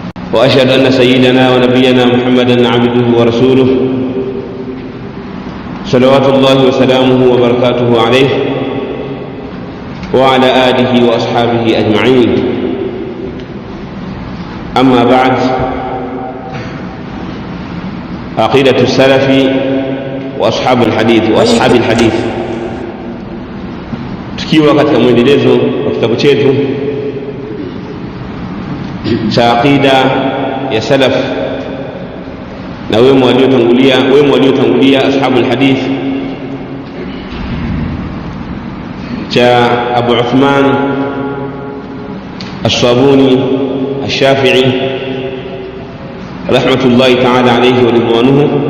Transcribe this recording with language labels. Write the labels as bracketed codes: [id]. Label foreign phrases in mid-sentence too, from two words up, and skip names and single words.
[ar] وأشهد أن سيدنا ونبينا محمدا عبده ورسوله صلوات الله وسلامه وبركاته عليه وعلى آله وأصحابه أجمعين. أما بعد، عقيدة السلف وأصحاب الحديث [sw] tukiwa katika mwendelezo wa kitabu chetu cha aqida ya salaf na wema waliotangulia [ar] أصحاب الحديث [sw] cha Abu Uthman As-Sabuni Ash-Shafi'i [ar] رحمة الله تعالى عليه ورضوانه.